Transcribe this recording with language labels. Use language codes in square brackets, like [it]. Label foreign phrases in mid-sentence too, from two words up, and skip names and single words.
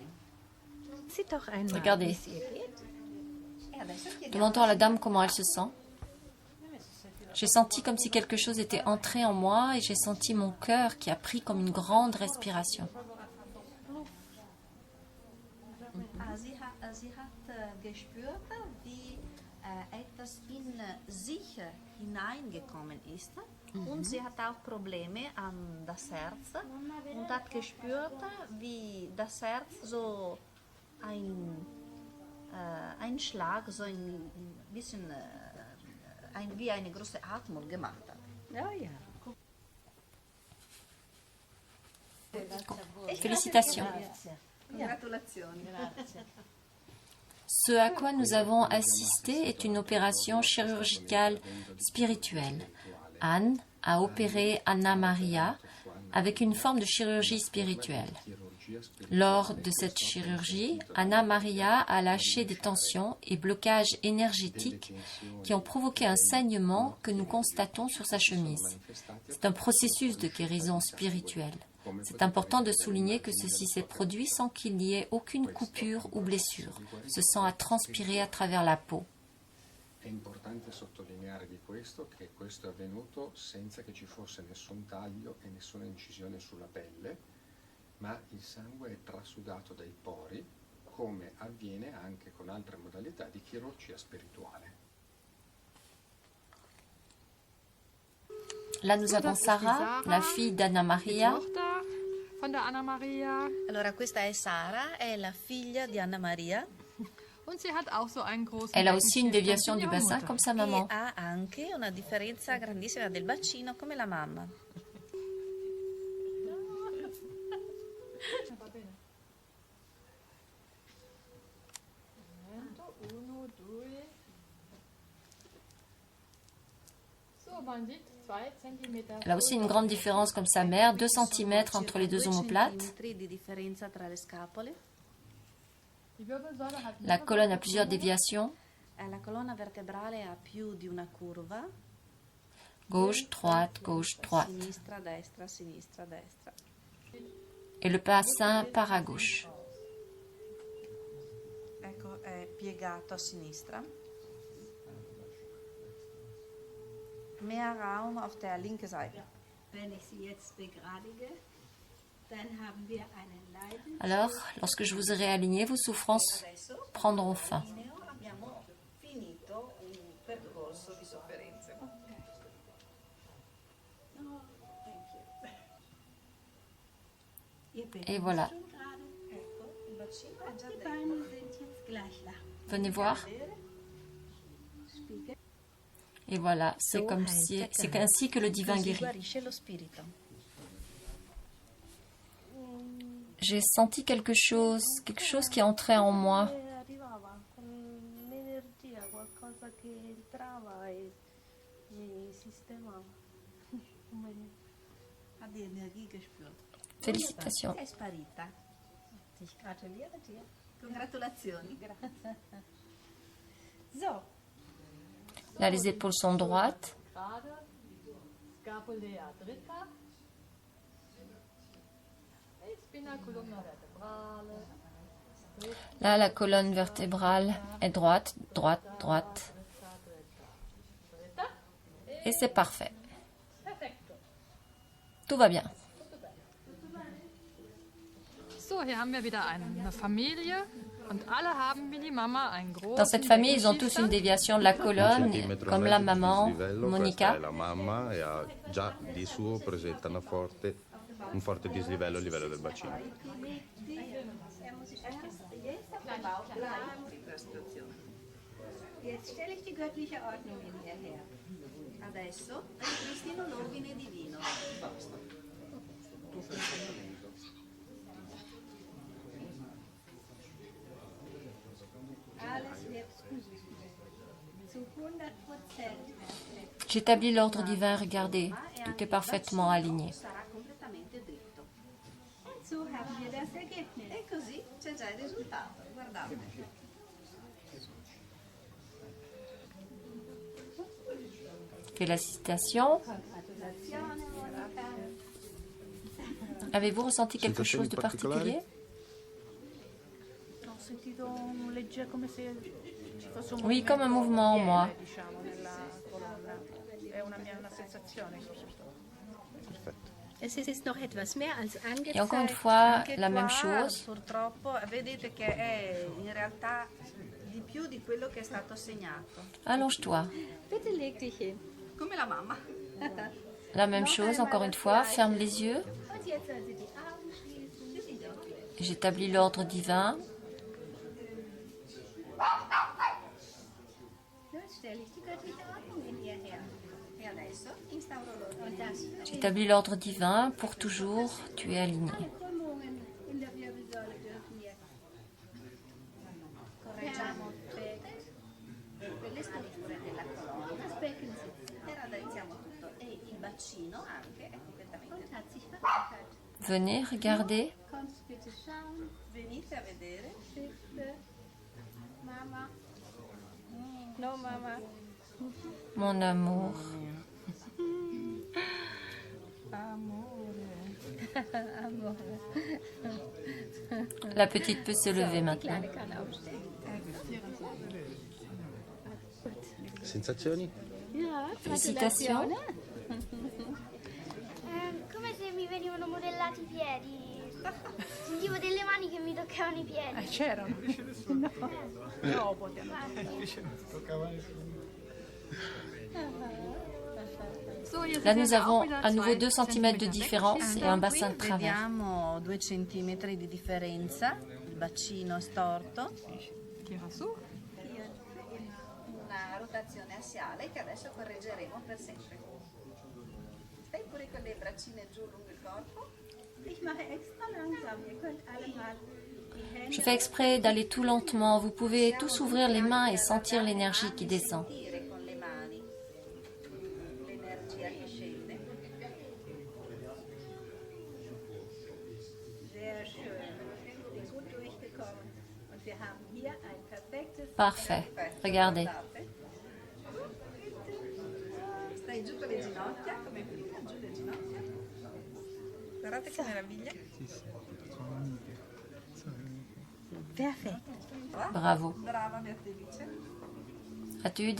[fr] Regardez. [it] E adesso chiediamo [fr] Demandons à la dame comment elle se sent. J'ai senti comme si quelque chose était entré en moi et j'ai senti mon cœur qui a pris comme une grande respiration. [de] Sie hat gespürt, wie etwas in sich hineingekommen ist und sie hat auch Probleme an das Herz und hat gespürt, wie das Herz so ein Schlag, so ein bisschen wie eine große Atmung gemacht hat. Ja, ja. [fr] Félicitations. [it] Congratulazioni. [fr] Ce à quoi nous avons assisté est une opération chirurgicale spirituelle. Anne a opéré Anna Maria avec une forme de chirurgie spirituelle. Lors de cette chirurgie, Anna Maria a lâché des tensions et blocages énergétiques qui ont provoqué un saignement que nous constatons sur sa chemise. C'est un processus de guérison spirituelle. C'est important de souligner que ceci s'est produit sans qu'il y ait aucune coupure ou blessure. Ce sang a transpiré à travers la peau. [it] È importante sottolineare di questo che questo è avvenuto senza che ci fosse nessun taglio e nessuna incisione sulla pelle, ma il sangue è trasudato dai pori, come avviene anche con altre modalità di chirurgia spirituale. [fr] Là, nous avons Sarah, la fille d'Anna Maria. [de] Tochter von der Anna Maria. [it] Allora questa è Sara, è la figlia di Anna Maria [de] Und sie hat auch so einen großen [fr] Elle a aussi une [de] Beckenschild [fr] déviation [de] wie [fr] du [de] ihre [fr] bassin [de] Mutter. [fr] comme sa [it] e [fr] maman. [it] ha anche una differenza grandissima del bacino come la mamma. Uno, due. [de] So, man sieht 2 cm. [fr] Elle a aussi une grande différence comme sa mère, 2 cm entre les deux omoplates. [it] Centimetri di differenza tra le scapole. [de] Die Wirbelsäule hat [fr] La colonne a plusieurs déviations. [it] La colonna vertebrale ha più di una curva. [fr] Gauche, droite, gauche, droite. [it] Sinistra, destra, sinistra, destra. [fr] Et le bassin part à gauche. [it] Ecco, è piegato a sinistra. [de] Mehr Raum auf der linken Seite. Wenn ich sie jetzt begradige, dann haben wir einen Leiden. [fr] Alors, lorsque je vous aurai aligné, vos souffrances prendront fin. [it] Abbiamo finito un percorso di sofferenze. [fr] Et voilà. [it] Ecco, il bacino è già [de] Die [it] dentro. [de] Beine sind jetzt gleich lang. [fr] Venez voir. Et voilà, c'est comme si, c'est ainsi que le divin [it] Così [fr] guérit. [it] guarisce lo spirito. [fr] J'ai senti quelque chose qui entrait en moi. [it] Arrivava con un'energia, qualcosa che entrava e mi sistemava. [de] Ha die Energie gespürt. [fr] Félicitations. [it] È sparita. [de] Ich gratuliere dir. [it] Congratulazioni. [de] So, [fr] Là, les épaules sont droites. [it] Gerade Scapulea dritta. E spina columna vertebrale. [fr] Là, la colonne vertébrale est droite, droite, droite. Et c'est parfait. Tout va bien. [de] So, hier haben wir wieder eine Familie und alle haben wie die Mama einen großen [fr] Dans cette famille, ils ont tous une [de] Beckenschiefer. [fr] déviation de la colonne, [it] centimetro [fr] comme [it] e [fr] la [it] mezzo di [fr] maman, [it] dislivello, Monica. questa è la mamma e ha già di suo presenta un forte dislivello a livello del bacino. [de] jetzt stelle ich die göttliche Ordnung in ihr her. [it] Adesso ripristino l'ordine divino. [de] Alles wird zu 100% [fr] J'établis l'ordre divin, regardez, tout est parfaitement aligné. [it] sarà completamente dritto. [de] So haben wir das Ergebnis. [it] E così c'è già il risultato, guardate. [fr] Félicitations. Avez-vous ressenti quelque chose de particulier? [it] Ho sentito un leggero, come se ci fosse un [fr] Oui, comme un mouvement en moi. [it] diciamo, nella colonna. È una sensazione. [de] Es ist noch etwas mehr als [fr] Et encore une [de] angezeigt. [fr] fois, [it] Anche [fr] la même [it] qua, [fr] chose. [it] purtroppo vedete che è in realtà di più di quello che è stato segnato. [fr] Allonge-toi. [de] Bitte leg dich hin. [it] Come la mamma. [fr] La même chose, encore une fois, ferme les yeux. [de] Und jetzt soll sie die Augen schließen. [fr] J'établis l'ordre divin. [de] Nun stelle ich die göttliche Ordnung in ihr her. [it] E adesso instauro l'ordine. [de] Und das [fr] J'établis l'ordre divin. Pour toujours, tu es aligné. [de] Krümmungen in der Wirbelsäule dürfen jetzt [it] Correggiamo tutte quelle strutture della colonna. [de] das Becken sitzen. [it] E raddrizziamo tutto. E il bacino anche è completamente [de] Und [it] dritto. [de] hat sich verankert. [fr] Venez, regardez. [de] Kommst bitte schauen. [it] Venite a vedere. [de] Bitte. Mama. No, Mama. [fr] Mon amour. La petite peut se lever [de] Die [fr] maintenant. [de] Kleine kann aufstehen. [it] Sensazioni? [de] Ja, [it] Felicitazioni. Come se mi venivano modellati i piedi. Sentivo delle mani che mi toccavano i piedi. C'erano. No. Dopo. [fr] Là, nous avons à nouveau 2 cm de différence et un bassin de travers. [it] Vediamo 2 centimetri di differenza, il bacino è storto, Tira su. una rotazione assiale che adesso correggeremo per sempre. Stai pure con le braccine giù lungo il corpo. [de] Ich mache extra langsam. Ihr könnt alle mal die Hände [fr] Je fais exprès d'aller tout lentement. Vous pouvez tous ouvrir les mains et sentir l'énergie qui descend. [it] Sentire con le mani l'energia che scende. [de] sehr schön. Ich bin gut durchgekommen. Und wir haben hier ein perfektes [fr] Parfait. Regardez. [it] Guardate. Stai giù con le ginocchia, come prima, giù le ginocchia. Guardate che meraviglia. [de] Perfekt. [it] Bravo. Brava Beatrice. [fr] As-tu eu des